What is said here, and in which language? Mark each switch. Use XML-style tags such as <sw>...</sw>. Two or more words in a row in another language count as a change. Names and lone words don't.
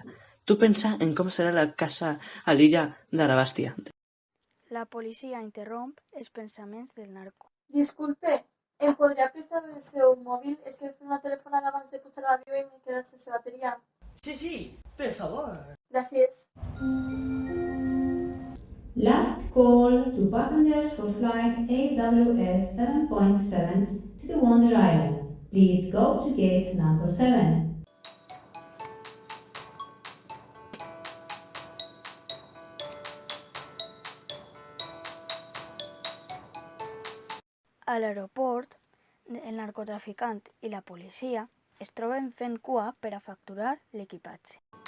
<ca>Tu pensa en com serà la casa a l'illa d'Arabàstia. La policia interromp els pensaments del narco. Disculpe, em podria prestar el seu mòbil? És que he fet una telefonada abans de pujar a l'avió i m'he quedat sense bateria. Sí, per favor. Gràcies.</ca> <en>Last call to passengers for flight AWS 7.7 to the Wonder Island. Please go to gate number 7.</en> <ca>A l'aeroport, el narcotraficant i la policia es troben fent cua per a facturar l'equipatge.</ca>